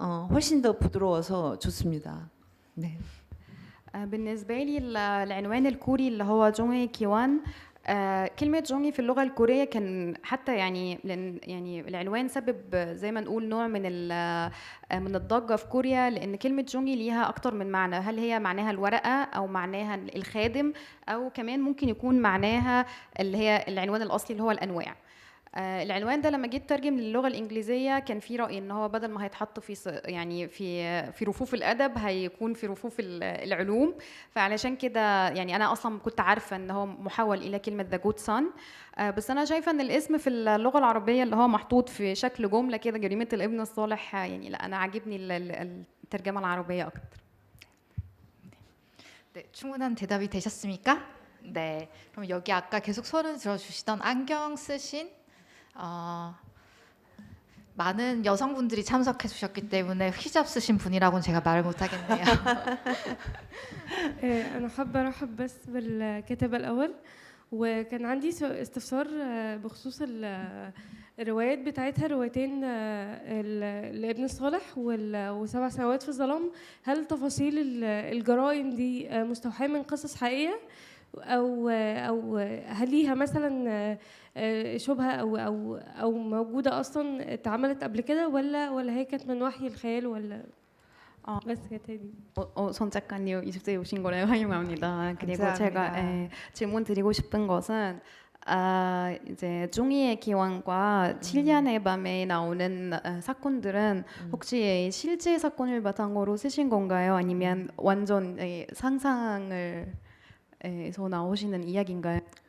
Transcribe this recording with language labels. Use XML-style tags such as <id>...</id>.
<ko>훨씬 더 부드러워서 좋습니다. 네.</ko> <ar>بالنسبة لي العنوان الكوري اللي هو جونغي كيوان كلمة جونغي في اللغة الكورية كان حتى يعني يعني العنوان سبب زي ما نقول نوع من الضجة في كوريا لأن كلمة جونغي ليها أكتر من معنى هل هي معناها الورقة أو معناها الخادم أو كمان ممكن يكون معناها اللي هي العنوان الأصلي اللي هو الأنواع العنوان ده لما جيت ترجم للغه الانجليزيه كان في راي ان هو بدل ما هيتحط في يعني في رفوف الادب هيكون في رفوف العلوم فعلشان كده يعني انا اصلا كنت عارفه ان هو محول الى كلمه ذا جود سان بس انا شايفه ان الاسم في اللغه العربيه اللي هو محطوط في شكل جمله كده جريمه الابن الصالح يعني لا انا عاجبني الترجمه العربيه اكتر.</ar> <ko>네, 충분한 대답이 되셨습니까? 네, 그럼 여기 아까 계속 소리를 들어주시던 안경 쓰신 많은 여성분들이 참석해 주셨기 때문에 히잡 쓰신 분이라고는 제가 말을 못하겠네요.</ko> <ar>أنا حابة أرحب بس بالكاتبة الأول وكان عندي استفسار بخصوص الروايات بتاعتها روايتين لابن الصالح وسبع سنوات في الظلام هل تفاصيل الجرائم دي مستوحاة من قصص حقيقية أو هل ليها مثلا شبهة أو موجودة أصلا اتعملت قبل كده ولا هي كانت من وحي الخيال ولا بس كانت هي دي.</ar> <ko>손 작가님 이집트에 오신 거를 환영합니다. 그리고 감사합니다. 제가 질문 드리고 싶은 것은 이제 종이의 기원과 7년의 밤에 나오는 사건들은 혹시 실제 사건을 바탕으로 쓰신 건가요? 아니면 완전 상상을 에서 나오시는 이야기인가요?</ko>